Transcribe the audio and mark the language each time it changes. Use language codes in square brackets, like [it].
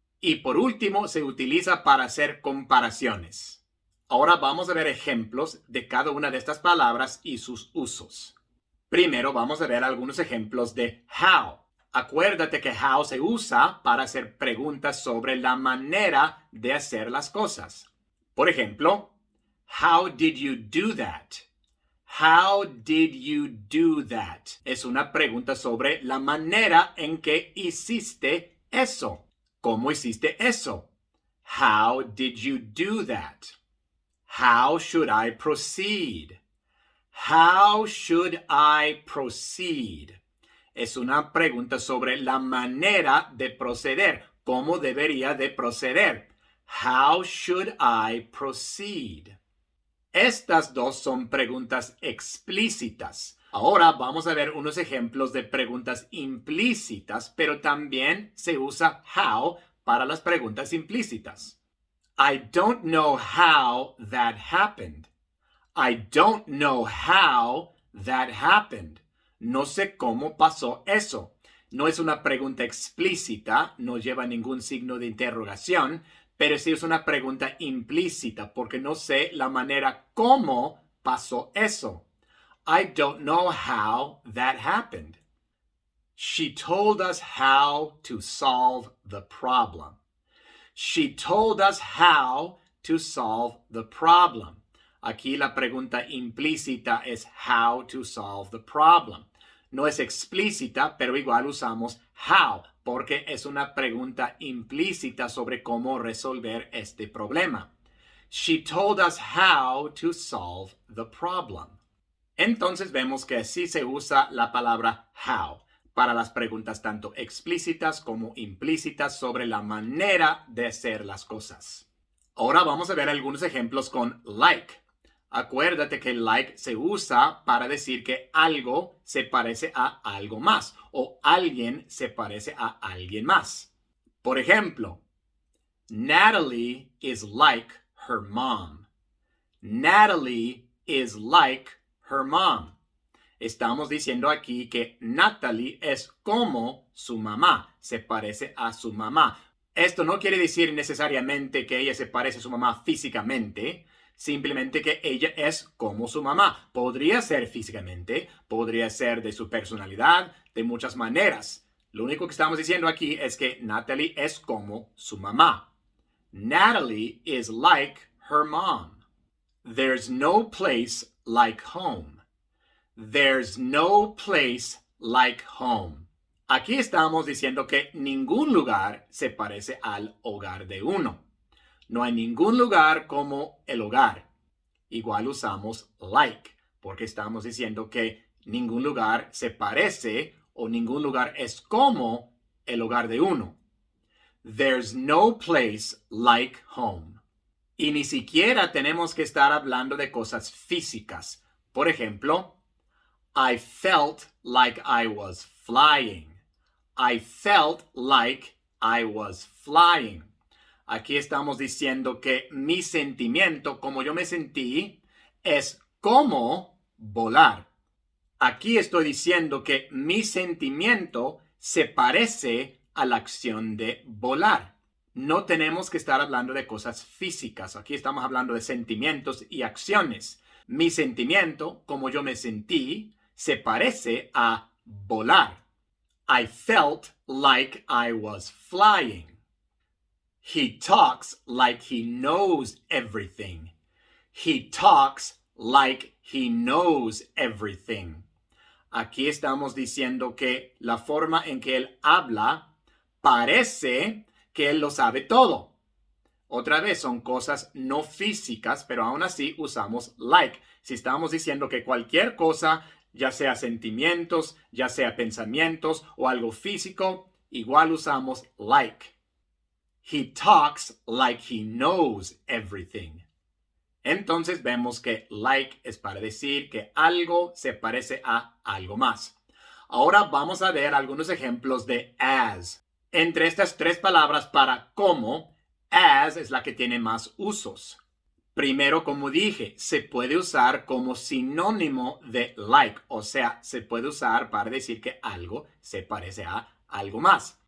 [es] Y por último, se utiliza para hacer comparaciones. Ahora vamos a ver ejemplos de cada una de estas palabras y sus usos. Primero vamos a ver algunos ejemplos de how. Acuérdate que how se usa para hacer preguntas sobre la manera de hacer las cosas. Por ejemplo, [en] how did you do that? How did you do that? [es] Es una pregunta sobre la manera en que hiciste eso. ¿Cómo hiciste eso? [en] How did you do that? How should I proceed? How should I proceed? [es] Es una pregunta sobre la manera de proceder. ¿Cómo debería de proceder? [en] How should I proceed? [es] Estas dos son preguntas explícitas. Ahora vamos a ver unos ejemplos de preguntas implícitas, pero también se usa how para las preguntas implícitas. [en] I don't know how that happened. I don't know how that happened. [es] No sé cómo pasó eso. No es una pregunta explícita, no lleva ningún signo de interrogación, pero sí es una pregunta implícita porque no sé la manera cómo pasó eso. [en] I don't know how that happened. She told us how to solve the problem. She told us how to solve the problem. [es] Aquí la pregunta implícita es [en] how to solve the problem. [es] No es explícita, pero igual usamos how, porque es una pregunta implícita sobre cómo resolver este problema. [en] She told us how to solve the problem. [es] Entonces vemos que sí se usa la palabra how para las preguntas tanto explícitas como implícitas sobre la manera de hacer las cosas. Ahora vamos a ver algunos ejemplos con like. Acuérdate que like se usa para decir que algo se parece a algo más o alguien se parece a alguien más. Por ejemplo, [en] Natalie is like her mom. Natalie is like her mom. [es] Estamos diciendo aquí que Natalie es como su mamá, se parece a su mamá. Esto no quiere decir necesariamente que ella se parece a su mamá físicamente, simplemente que ella es como su mamá. Podría ser físicamente, podría ser de su personalidad, de muchas maneras. Lo único que estamos diciendo aquí es que Natalie es como su mamá. [en] Natalie is like her mom. There's no place like home. There's no place like home. [es] Aquí estamos diciendo que ningún lugar se parece al hogar de uno. No hay ningún lugar como el hogar. Igual usamos like, porque estamos diciendo que ningún lugar se parece o ningún lugar es como el hogar de uno. [en] There's no place like home. [es] Y ni siquiera tenemos que estar hablando de cosas físicas. Por ejemplo, [en] I felt like I was flying. I felt like I was flying. [es] Aquí estamos diciendo que mi sentimiento, como yo me sentí, es como volar. Aquí estoy diciendo que mi sentimiento se parece a la acción de volar. No tenemos que estar hablando de cosas físicas. Aquí estamos hablando de sentimientos y acciones. Mi sentimiento, como yo me sentí, se parece a volar. [en] I felt like I was flying. He talks like he knows everything. He talks like he knows everything. [es] Aquí estamos diciendo que la forma en que él habla parece que él lo sabe todo. Otra vez, son cosas no físicas, pero aún así usamos like. Si estamos diciendo que cualquier cosa, ya sea sentimientos, ya sea pensamientos o algo físico, igual usamos like. [en] He talks like he knows everything. [es] Entonces vemos que like es para decir que algo se parece a algo más. Ahora vamos a ver algunos ejemplos de as. Entre estas tres palabras para como, as es la que tiene más usos. Primero, como dije, se puede usar como sinónimo de like, o sea, se puede usar para decir que algo se parece a algo más.